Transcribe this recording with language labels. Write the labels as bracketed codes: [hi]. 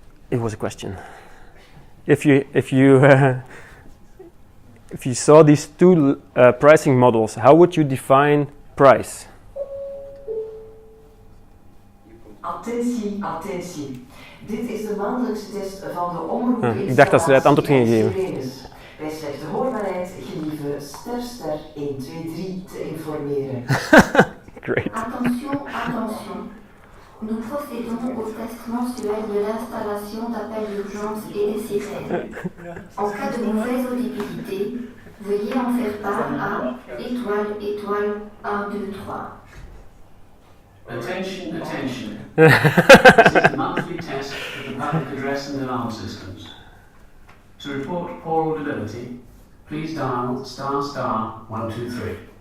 [en] It was a question. If you saw these two pricing models, how would you define price? [nl] Attentie. Dit is de maandelijkse test van de omroep. Ik dacht dat ze het antwoord gingen geven. Bij slechte hoorbaarheid gelieve ster 1, 2, 3 te informeren. [en] Great. [fr] Attention. Nous procédons au test mensuel de l'installation d'appel d'urgence et des sirènes. En cas de mauvaise audibilité, veuillez en faire part à étoile 1, 2, 3. [en] Attention, attention. This is the monthly test of the public address and alarm systems. To report poor audibility, please dial **123.